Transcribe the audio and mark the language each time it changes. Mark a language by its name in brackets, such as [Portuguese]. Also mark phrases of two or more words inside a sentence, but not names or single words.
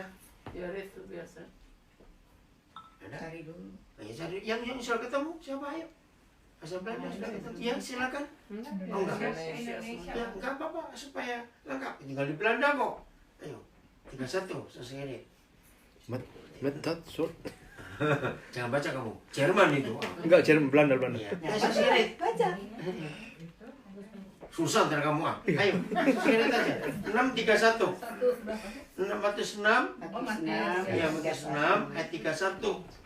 [Indonesian] Ya itu biasa. Ada? Cari dulu. Ayo, cari. Yang sudah ketemu, siapa ayo? Bahasa Belanda sudah ketemu. Ya, silakan. Oh, enggak. Indonesia. Ya, enggak apa-apa, supaya lengkap. Tinggal di Belanda kok. Ayo, 31, selesai ini. [Dutch] Met dat soort. [Indonesian] Jangan baca kamu. Jerman itu. Enggak, Jerman, Belanda. Iya. Selesai. Baca. Susah ntar kamu ah. Ayo, singkat aja. 631. 6 Matius 6. Ya, Matius 6 ayat 31.